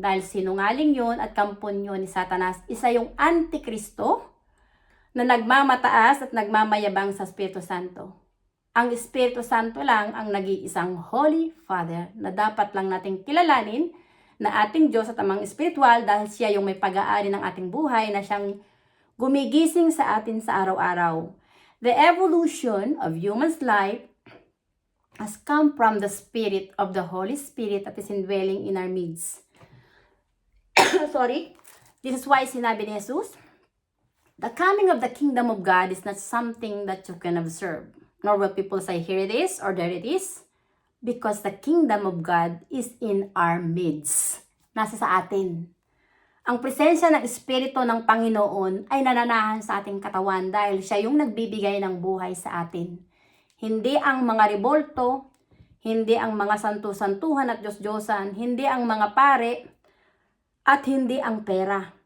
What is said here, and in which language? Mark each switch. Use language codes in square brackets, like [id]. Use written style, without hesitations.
[tl] Dahil sinungaling yun at kampon yun ni Satanas. Isa yung Antikristo na nagmamataas at nagmamayabang sa Espiritu Santo. Ang Espiritu Santo lang ang nag-iisang Holy Father na dapat lang nating kilalanin na ating Diyos at amang espiritual dahil siya yung may pag-aari ng ating buhay na siyang gumigising sa atin sa araw-araw. [en] The evolution of human's life has come from the Spirit of the Holy Spirit that is indwelling in our midst. Sorry. This is why [tl] sinabi ni Jesus, [en] the coming of the kingdom of God is not something that you can observe. Nor will people say, here it is, or there it is. Because the kingdom of God is in our midst. [tl] Nasa sa atin. Ang presensya ng Espiritu ng Panginoon ay nananahan sa ating katawan dahil siya yung nagbibigay ng buhay sa atin. Hindi ang mga rebolto, hindi ang mga santu-santuhan at Diyos-Diyosan, hindi ang mga pare, at hindi ang pera.